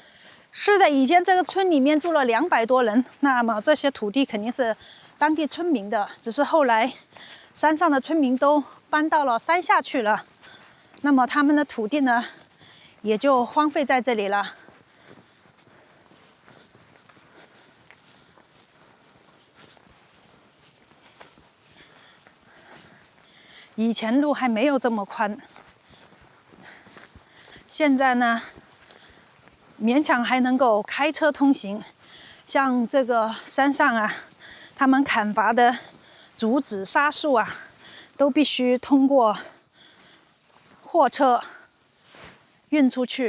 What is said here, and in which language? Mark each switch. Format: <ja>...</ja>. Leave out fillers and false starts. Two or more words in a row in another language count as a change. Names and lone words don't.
<zh>是的，以前這個村裡面住了200多人，那麼這些土地肯定是當地村民的，只是後來山上的村民都搬到了山下去了，那麼他們的土地呢，也就荒廢在這裡了。以前路還沒有這麼寬，現在呢，勉強還能夠開車通行。像這個山上啊，他們砍伐的竹子、沙樹啊，都必須通過貨車運出去。</zh>